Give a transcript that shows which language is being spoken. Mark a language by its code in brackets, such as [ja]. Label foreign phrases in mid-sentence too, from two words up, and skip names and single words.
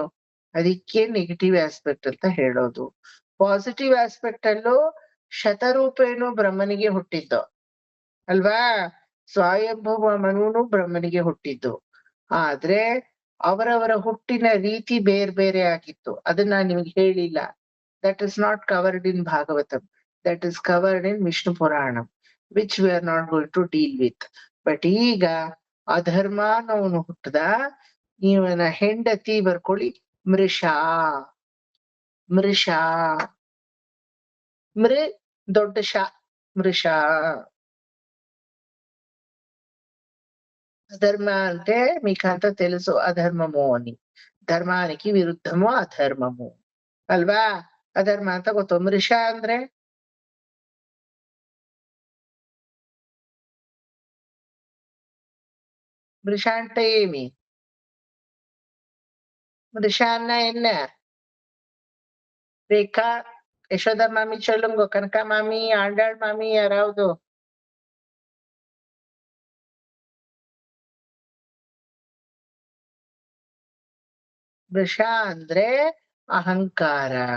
[kn] ಅದಕ್ಕೆ [en] negative aspect [kn] ಅಂತ ಹೇಳೋದು. [en] positive aspect [kn] ಅಲ್ಲೂ ಶತರೂಪೇನು ಬ್ರಹ್ಮನಿಗೆ ಹುಟ್ಟಿದ್ದು ಅಲ್ವಾ? ಸ್ವಯಂಭವ ಮನುನು ಬ್ರಹ್ಮನಿಗೆ ಹುಟ್ಟಿದ್ದು. ಆದ್ರೆ ಅವರವರ ಹುಟ್ಟಿನ ರೀತಿ ಬೇರೆ ಬೇರೆ ಆಗಿತ್ತು. ಅದನ್ನ ನಿಮ್ಗೆ ಹೇಳಿಲ್ಲ. [en] That is not covered in Bhagavatam. That is covered in Vishnu Puranam, which we are not going to deal with. [kn] ಬಟ್ ಈಗ ಅಧರ್ಮ ಅನ್ನೋನು ಹುಟ್ಟದ. ಇವನ ಹೆಂಡತಿ ಬರ್ಕೊಳ್ಳಿ ಮೃಷಾ. ಮೃಷಾ ದೊಡ್ಡ ಶಾ, ಮೃಷಾ. [te] అధర్మ అంటే మీకంతా తెలుసు, అధర్మము అని. ధర్మానికి విరుద్ధము అధర్మము ಅಲ್ವಾ? [kn] ಅಧರ್ಮ ಅಂತ ಗೊತ್ತು. ಮೃಷ ಅಂದ್ರೆ [te] మృష అంటే ఏమి? మృష అన్న என்ன? [kn] ರೇಖಾ, ಯಶೋಧ ಮಾಮಿ சொல்லுங்க, ಕನಕ ಮಾಮಿ, ಆಂಡಾಳ್ ಮಾಮಿ, ಯಾರಾವುದು? ವೃಷ ಅಂದ್ರೆ ಅಹಂಕಾರ.